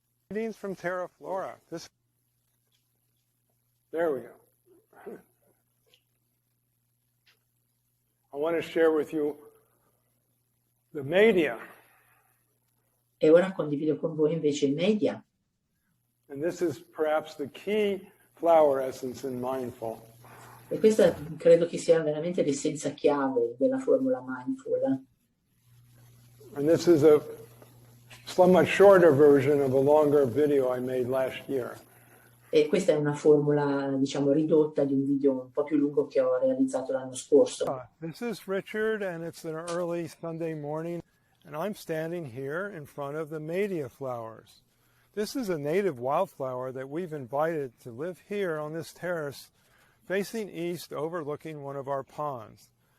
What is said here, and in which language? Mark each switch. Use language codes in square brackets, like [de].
[en] Greetings from Terra Flora. There we go. I want to share with you the media. [it] E ora condivido con voi invece il media. [en] And this is perhaps the key flower essence in mindful. [it] E questa credo che sia veramente l'essenza chiave della formula mindful. [en] And this is a much shorter version of a longer video I made last year. [it] E questa è una formula, diciamo, ridotta di un video un po' più lungo che ho realizzato l'anno scorso. [en] This is Richard, and it's an early Sunday morning, and I'm standing here in front of the media flowers. This is a native wildflower that we've invited to live here on this terrace facing east overlooking one of our ponds.